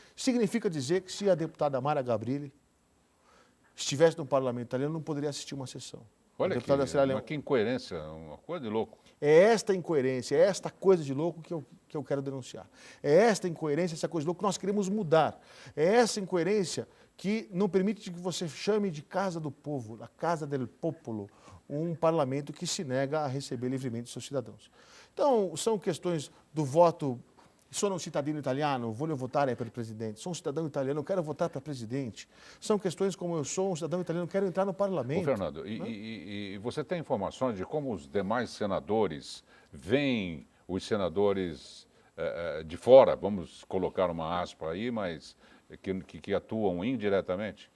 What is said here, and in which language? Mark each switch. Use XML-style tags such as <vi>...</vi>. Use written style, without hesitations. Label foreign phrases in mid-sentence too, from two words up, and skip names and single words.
<pt>Significa dizer que se a deputada Mara Gabrilli estivesse no parlamento italiano, não poderia assistir uma sessão. Olha que incoerência, uma coisa de louco. É esta incoerência, é esta coisa de louco que eu quero denunciar. É esta incoerência, essa coisa de louco que nós queremos mudar. É essa incoerência que não permite que você chame de casa do povo, a</pt> <it>casa del popolo,</it> <pt>um parlamento que se nega a receber livremente seus cidadãos. Então, são questões do voto,</pt> <it>sono um cidadino italiano, voglio votare per presidente,</it> <pt>sou um cidadão italiano, quero votar para presidente. São questões como eu sou um cidadão italiano, quero entrar no parlamento. Ô, Fernando, e você tem informações de como os demais senadores veem os senadores de fora, vamos colocar uma aspa aí, mas que atuam indiretamente?</pt>